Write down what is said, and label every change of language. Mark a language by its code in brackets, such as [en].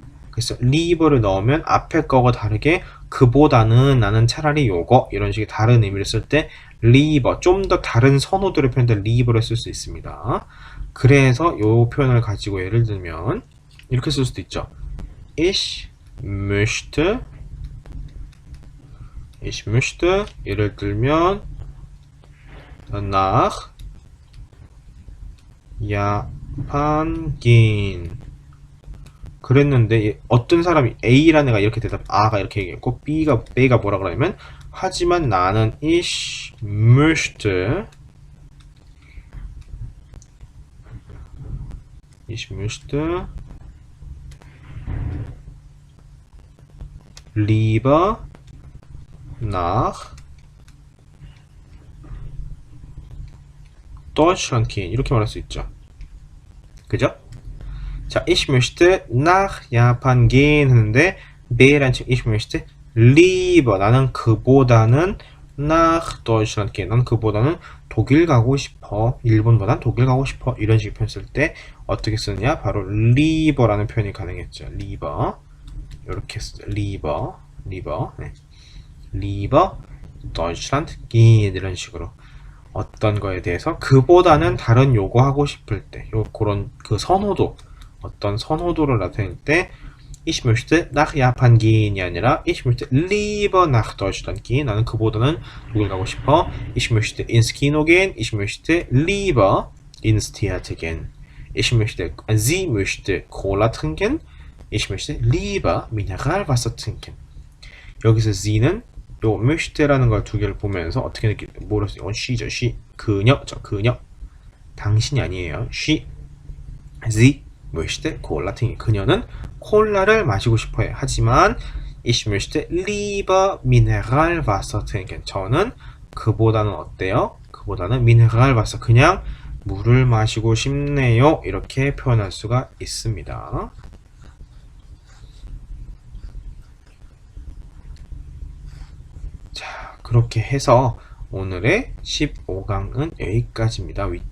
[ko] 그래서 lieber를 넣으면 앞에 거와 다르게 그보다는 나는 차라리 요거 이런 식의 다른 의미를 쓸 때 lieber 좀 더 다른 선호도를 표현할 때 lieber를 쓸 수 있습니다. 그래서 요 표현을 가지고 예를 들면 이렇게 쓸 수도 있죠. [de] Ich möchte [ko] 예를 들면 [de] nach Japan gehen [ko] 그랬는데 어떤 사람이 A라는 애가 이렇게 대답 A가 이렇게 얘기했고 B가 뭐라 그러냐면 하지만 나는 [de] ich möchte lieber nach Deutschland gehen [ko] 이렇게 말할 수 있죠. 그죠? 자, [de] ich möchte nach Japan gehen [ko] 했는데 B라는 책 [de] ich möchte lieber [ko] 나는 그보다는 [de] nach Deutschland gehen [ko] 나는 그보다는 독일 가고 싶어 일본보단 독일 가고 싶어 이런 식의 표현 쓸 때 어떻게 쓰느냐 바로 lieber라는 표현이 가능했죠. lieber 이렇게 쓰죠. lieber 네. [de] lieber Deutschland gehen [ko] 이런 식으로 어떤 거에 대해서 그보다는 다른 요구하고 싶을 때 그런 그 선호도 어떤 선호도를 나타낼 때 [de] ich möchte nach Japan gehen이 아니라 ich möchte lieber nach Deutschland gehen [ko] 나는 그보다는 독일 가고 싶어 [de] ich möchte ins Kino gehen ich möchte lieber ins Theater gehen sie möchte Cola trinken ich möchte lieber Mineralwasser trinken [ko] 여기서 sie는 요 möchte라는 걸 두 개를 보면서 어떻게 뭐라 쓰죠? she죠. she 그녀죠. 그녀 당신이 아니에요. she [de] sie möchte Cola trinken [ko] 그녀는 콜라를 마시고 싶어요. 하지만 [de] ich möchte lieber Mineralwasser trinken [ko] 저는 그보다는 어때요? 그보다는 Mineralwasser 그냥 물을 마시고 싶네요. 이렇게 표현할 수가 있습니다. 자, 그렇게 해서 오늘의 15강은 여기까지입니다.